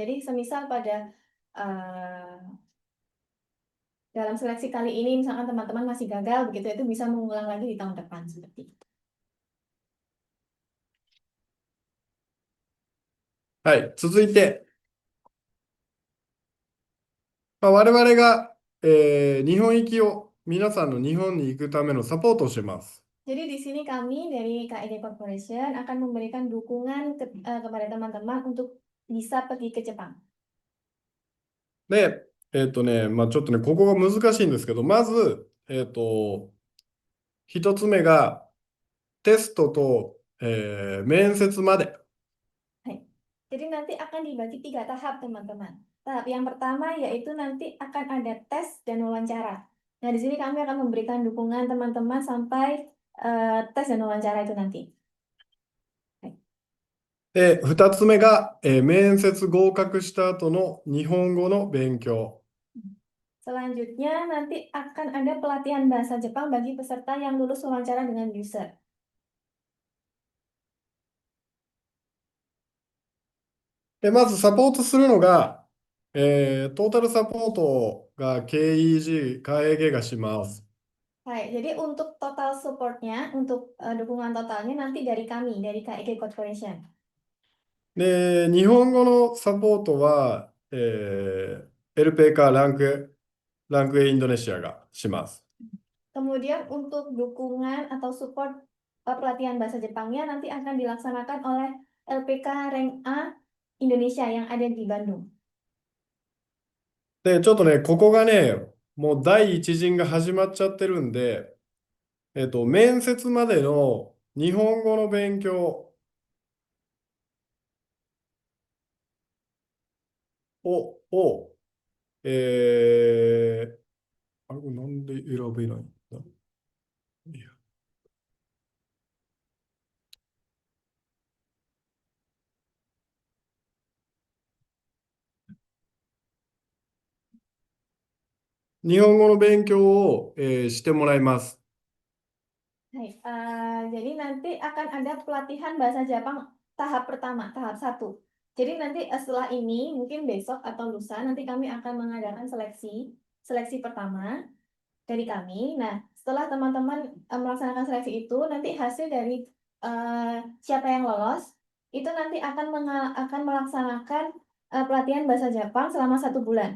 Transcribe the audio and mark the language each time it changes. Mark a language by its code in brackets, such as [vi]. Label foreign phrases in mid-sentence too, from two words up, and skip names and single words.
[id] Jadi semisal pada dalam seleksi kali ini misalkan teman-teman masih gagal begitu itu bisa mengulang lagi di tahun depan seperti itu. [ja] はい、続いて、まあ、我々が、日本行きを皆さんの日本に行くためのサポートをします。 [id] Jadi di sini kami dari KED Corporation akan memberikan dukungan kepada teman-teman untuk bisa pergi ke Jepang. [ja] で、まあ、ちょっとね、ここが難しいんですけど、まず、一つ目がテストと、面接まで。 Hai. [id] Jadi nanti akan dibagi 3 tahap teman-teman. Tahap yang pertama yaitu nanti akan ada tes dan wawancara. Nah di sini kami akan memberikan dukungan teman-teman sampai tes dan wawancara itu nanti. [ja] で、二つ目が、面接合格した後の日本語の勉強。 [id] Selanjutnya nanti akan ada pelatihan bahasa Jepang bagi peserta yang lulus wawancara dengan user. [ja] で、まずサポートするのが、トータルサポートが KEG、KEG がします。 [id] Hai, jadi untuk [en] total supportnya, [id] untuk dukungan totalnya nanti dari kami, dari KEG Corporation. [ja] で、日本語のサポートは、LPK ランク A インドネシアがします。 [id] Kemudian untuk dukungan atau support pelatihan bahasa Jepangnya nanti akan dilaksanakan oleh LPK Rank A Indonesia yang ada di Bandung. [ja] で、ちょっとね、ここがね、もう第一陣が始まっちゃってるんで、面接までの日本語の勉強を、あれ、なんで選べないんだ。いや、日本語の勉強を、してもらいます。 [id] Hai, jadi nanti akan ada pelatihan bahasa Jepang tahap pertama, tahap 1. Jadi nanti setelah ini, mungkin besok atau lusa, nanti kami akan mengadakan seleksi pertama dari kami. Nah, setelah teman-teman melaksanakan seleksi itu, nanti hasil dari siapa yang lolos, itu nanti akan melaksanakan pelatihan bahasa Jepang selama 1 bulan.